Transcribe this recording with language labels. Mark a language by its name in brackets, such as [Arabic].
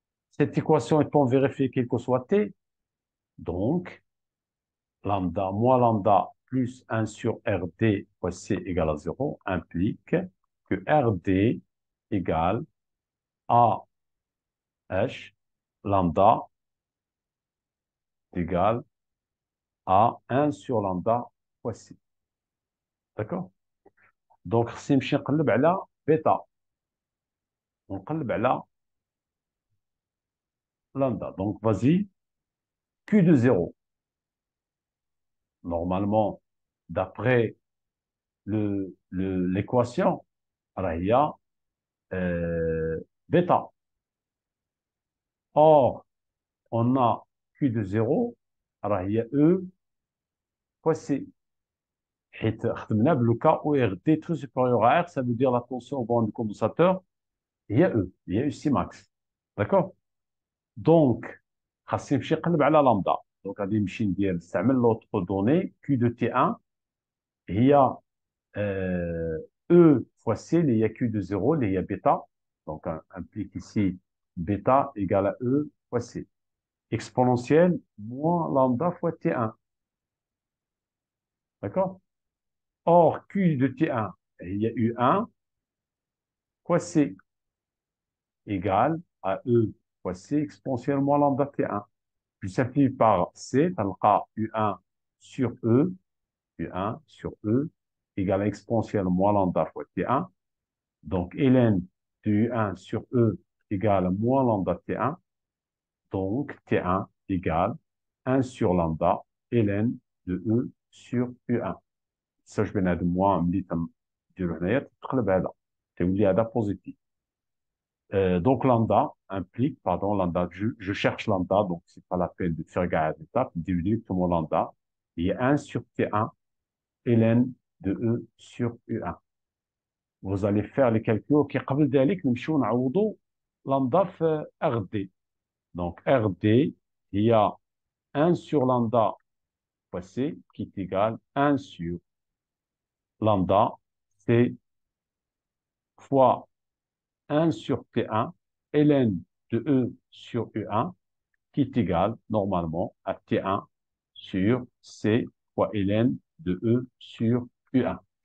[French] Cette équation étant vérifiée quel que soit t, donc lambda moins lambda plus 1 sur RD fois C égale à 0 implique que RD égale AH lambda égale à 1 sur lambda fois C. D'accord? [Arabic] Donc, خصني نمشي نقلب على بيتا ونقلب على lambda. [French] Donc, vas-y, Q de 0. Normalement, d'après l'équation, il y a bêta. Or, on a Q de 0, alors il y a E fois C. [Arabic] حيت خدمنا [French] le cas où RD est très supérieur à R, ça veut dire la tension au bord du condensateur, il y a E, il y a ici max. D'accord? [Arabic] Donc, خاصني نمشي نقلب على lambda. [French] Donc, [Arabic] غادي نمشي نستعمل [French] l'autre donnée, Q de T1, هي E fois C, il y a Q de 0, il y a bêta. Donc, implique ici bêta égale à E fois C. Exponentielle moins lambda fois T1. D'accord? Or, Q de T1, il y a U1 fois C égale à E fois C exponentielle moins lambda T1. Je simplifie par C, tu as U1 sur E, U1 sur E égale à exponentielle moins lambda fois T1. Donc, ln de U1 sur E égale à moins lambda T1. Donc, T1 égale 1 sur lambda ln de E sur U1. Ça, je vais [Arabic] نعد [French] moins [Arabic] ملي تنديرو هنايا تقلب هذا تولي هذا positif. [French] Donc, lambda implique, pardon, lambda, je cherche lambda, donc c'est pas la peine de faire garde d'étape, directement lambda. Il y a 1 sur T1 ln de E sur U1. Vous allez faire les calculs. [Arabic] OK, قبل ذلك نمشيو نعوضوا lambda في RD. [French] Donc, RD, il y a 1 sur lambda fois C qui est égal à 1 sur lambda C fois 1 sur T1 ln de E sur U1 qui est égal normalement à T1 sur C fois ln de E sur U1.